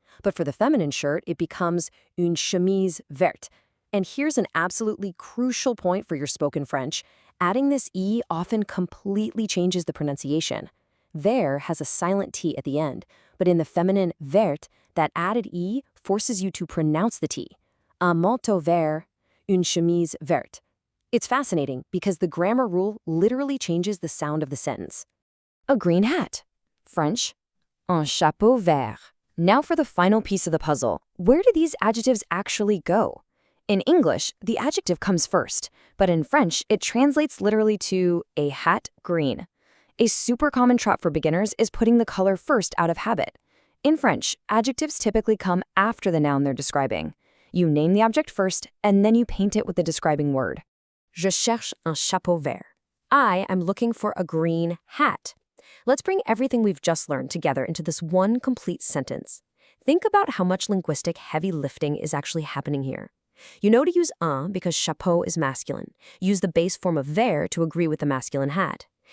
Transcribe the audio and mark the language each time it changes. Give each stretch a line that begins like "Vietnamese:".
English: But for the feminine shirt, it becomes
French: une chemise verte.
English: And here's an absolutely crucial point for your spoken French. Adding this E often completely changes the pronunciation. Vert has a silent T at the end, but in the feminine verte, that added E forces you to pronounce the T.
French: Un manteau vert, une chemise verte.
English: It's fascinating because the grammar rule literally changes the sound of the sentence. A green hat. French,
French: un chapeau vert.
English: Now for the final piece of the puzzle. Where do these adjectives actually go? In English, the adjective comes first, but in French, it translates literally to a hat green. A super common trap for beginners is putting the color first out of habit. In French, adjectives typically come after the noun they're describing. You name the object first, and then you paint it with the describing word.
French: Je cherche un chapeau vert.
English: I am looking for a green hat. Let's bring everything we've just learned together into this one complete sentence. Think about how much linguistic heavy lifting is actually happening here. You know to use un because chapeau is masculine. Use the base form of vert to agree with the masculine hat.